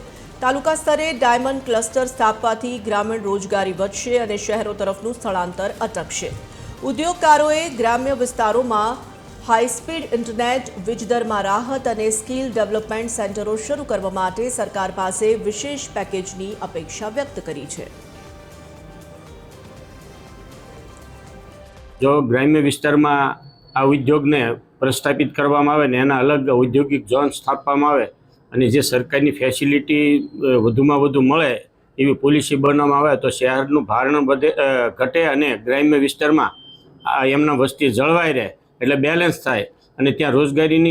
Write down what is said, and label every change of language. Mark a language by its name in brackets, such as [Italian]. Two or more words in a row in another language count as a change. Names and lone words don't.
[Gujarati] તાલુકા સ્તરે [English] diamond cluster [Gujarati] સ્થાપવાથી ગ્રામીણ રોજગારી વધશે અને શહેરો તરફનું સ્થળાંતર અટકશે। ઉદ્યોગકારોએ ગ્રામ્ય વિસ્તારોમાં [English] high-speed internet, [Gujarati] વીજદરમાં રાહત અને [English] skill development centres [Gujarati] શરૂ કરવા માટે સરકાર પાસે વિશેષ પેકેજની અપેક્ષા વ્યક્ત કરી છે। જો ગ્રામ્ય વિસ્તાર માં આ ઉદ્યોગ ને પ્રસ્થાપિત કરવામાં આવે ને એના અલગ ઔદ્યોગિક ઝોન સ્થાપવામાં આવે અને જે સરકારની ફેસિલિટી વધુમાં વધુ મળે એવી પૉલિસી બનાવવામાં આવે તો શહેરનું ભારણ ઘટે અને ગ્રામ્ય વિસ્તારમાં એમના વસ્તી જળવાઈ રહે એટલે બેલેન્સ થાય અને ત્યાં રોજગારીની